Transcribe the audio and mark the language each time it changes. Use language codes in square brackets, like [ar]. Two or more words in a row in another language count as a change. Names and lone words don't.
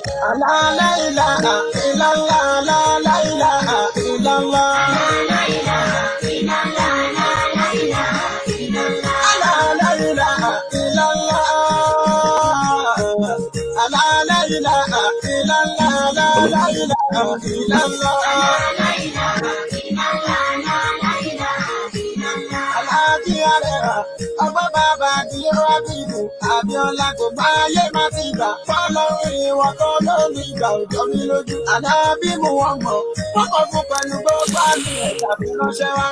[ar] لا لا إله إلا الله، لا لا إله إلا الله، لا إله إلا الله، لا إله إلا الله، لا إله إلا الله، لا إله إلا الله، لا إله إلا الله. [yo] Ọba bàbá tí ó wá bìbù, Abíọ́lá kò bá ayé má ti gbà. Fọ́lọ́run ìwọ̀n tó lórí ìgbà òjò mi lójú. Ànábì mú wọn mọ̀, wọ́n kọ́ fún pẹ̀lú gbogbo àmì ẹ̀dá fi ránṣẹ́ wá.